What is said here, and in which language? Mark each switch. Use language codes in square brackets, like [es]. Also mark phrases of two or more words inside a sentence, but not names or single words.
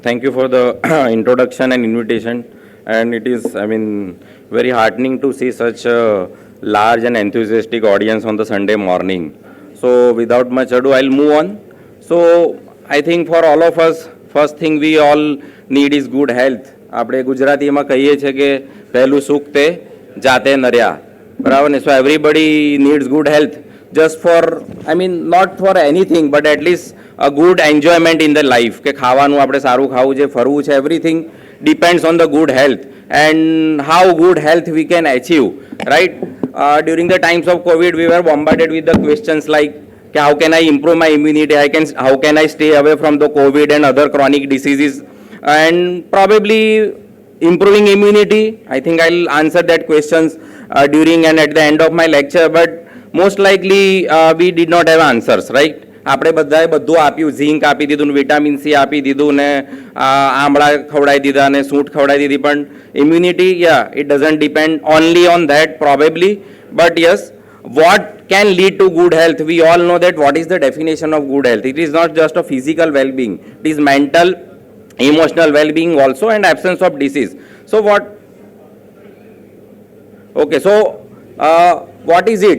[en] Thank you for the introduction and invitation. And it is, very heartening to see such a large and enthusiastic audience on the Sunday morning. So without much ado, I'll move on. So I think for all of us, first thing we all need is good health. [gu] આપણે ગુજરાતીમાં કહીએ છીએ કે પહેલું સુખ તે જાતે નર્યા બરાબર ને [en] so everybody needs good health just for not for anything but atleast a good enjoyment in the life [gu] કે ખાવાનું આપણે સારું ખાવું છે ફરવું છે [en] everything depends on the good health and how good health we can achieve right during the times of covid we were bombarded with the questions like કે how can I improve my immunity how can I stay away from the covid and other chronic diseases and probably improving immunity. I think I'll answer that questions during and at the end of my lecture, but most likely we did not have answers, right? [gu] આપણે બધાએ બધું આપ્યું, ઝીંક આપી દીધું, વિટામિન સી આપી દીધું ને આમળા ખવડાવી દીધા ને સૂંઠ ખવડાવી દીધી, પણ [en] immunity, it doesn't depend only on that probably, but yes, what can lead to good health? We all know that what is the definition of good health. It is not just a physical well-being, it is mental, emotional well-being also, and absence of disease. So what is it?